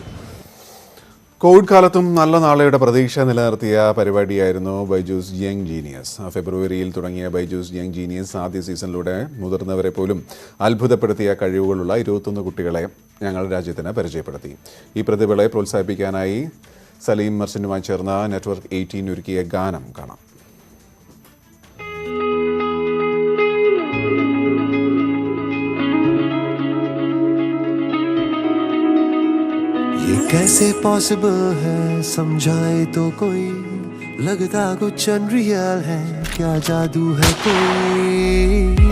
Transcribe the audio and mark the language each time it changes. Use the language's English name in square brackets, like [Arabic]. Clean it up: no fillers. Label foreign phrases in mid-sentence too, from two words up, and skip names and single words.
[Malayalam] കോവിഡ് കാലത്തും നല്ല നാളെയുടെ പ്രതീക്ഷ നിലനിർത്തിയ പരിപാടിയായിരുന്നു ബൈജൂസ് യങ് ജീനിയസ്. ഫെബ്രുവരിയിൽ തുടങ്ങിയ ബൈജൂസ് യങ് ജീനിയസ് ആദ്യ സീസണിലൂടെ മുതിർന്നവരെ പോലും അത്ഭുതപ്പെടുത്തിയ കഴിവുകളുള്ള 21 കുട്ടികളെ ഞങ്ങൾ രാജ്യത്തിന് പരിചയപ്പെടുത്തി. ഈ പ്രതിഭകളെ പ്രോത്സാഹിപ്പിക്കാനായി സലീം മർച്ചന്റുമായി ചേർന്ന നെറ്റ്വർക്ക് 18 ഒരുക്കിയ ഗാനം കാണാം. [Hindi] कैसे पॉसिबल है समझाए तो कोई, लगता कुछ अनरियल है, क्या जादू है कोई.